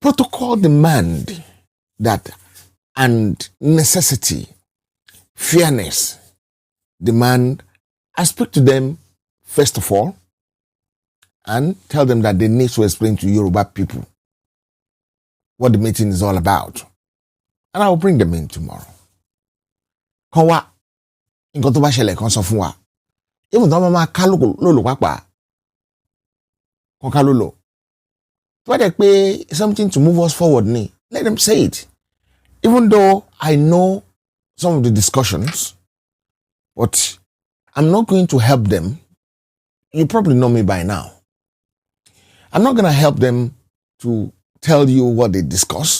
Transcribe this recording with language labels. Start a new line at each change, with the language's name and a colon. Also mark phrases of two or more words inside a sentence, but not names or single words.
English: Protocol demand that, and necessity, fairness demand, I speak to them first of all and tell them that they need to explain to Yoruba people what the meeting is all about. And I will bring them in tomorrow.
Yoruba: Kan wá, nǹkan tó bá ṣẹlẹ̀ kan sọ fún wa.
English: Even though
Yoruba: mama ká lòlò pàápàá, kan ká lòlò. Tó bá dẹ̀ pé
English: something to move us forward ni, let them say it. Even though I know some of the discussions, but I'm not going to help them. You probably know me by now. I'm not going to help them to tell you what they discuss.